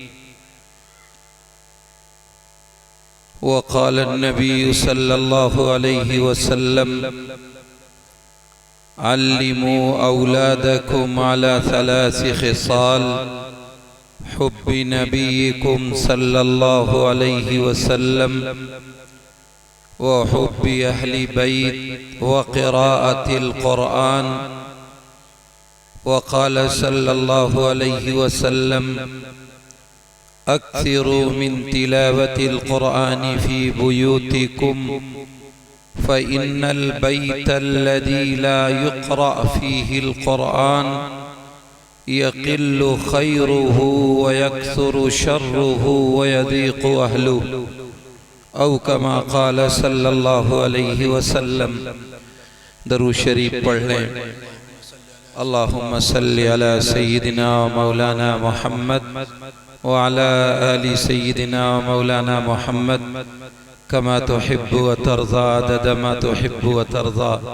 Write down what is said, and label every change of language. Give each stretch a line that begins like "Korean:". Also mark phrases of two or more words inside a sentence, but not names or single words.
Arabic: وقال النبي صلى الله عليه وسلم علموا أولادكم على ثلاث خصال حب نبيكم صلى الله عليه وسلم وحب أهل البيت وقراءة القرآن. وقال صلى الله عليه وسلم أكثروا من تلاوة القرآن في بيوتكم فإن البيت الذي لا يقرأ فيه القرآن يقل خيره ويكثر شره ويضيق أهله أو كما قال صلى الله عليه وسلم.
Hindi: दरूद शरीफ पढ़ लें।
Arabic: اللهم صل على سيدنا ومولانا محمد وعلى آل سيدنا ومولانا محمد كما تحب وترضى عدد ما تحب وترضى.